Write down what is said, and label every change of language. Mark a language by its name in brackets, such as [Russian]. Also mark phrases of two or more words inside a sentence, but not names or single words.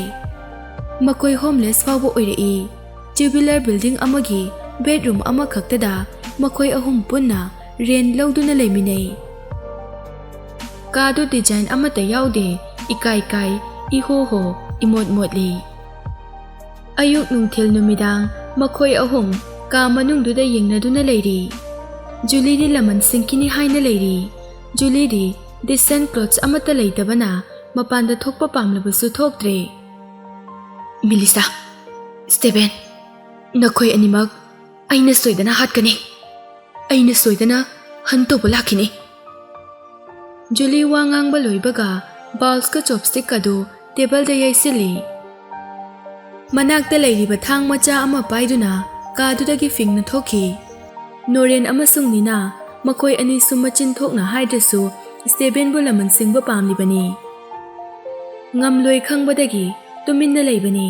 [Manipuri] Makoi homeless fawbo oirei [English] tubular building [Manipuri] amagi bedroom ama khaktada makoi ahum punna rent lauduna leiminei. Kadu design amata yaude ikai kai iho ho imot motli. Ayuk nungthil numidang makoi ahum ka manungduda yengnaduna leiri. Julie di laman singkini haina leiri. Julie di [English] decent clothes [Manipuri] amata leitabana mapanda thokpa pamlabasu thoktre. Melissa, Stephen, nakoi animak aina soidana hatkani. Aina soidana hantoba lakini. Julie wangang baloibaga bowls ka chopstick kadu table da yaisili. Manakta leiriba thang macha ama paiduna kadudagi fingna thoki. Noren amasung Nina makoi ani sumachin thokna haidrasu Stephen bu laman singba pamlibani. Ngamloi khangbadagi tuminna leibani.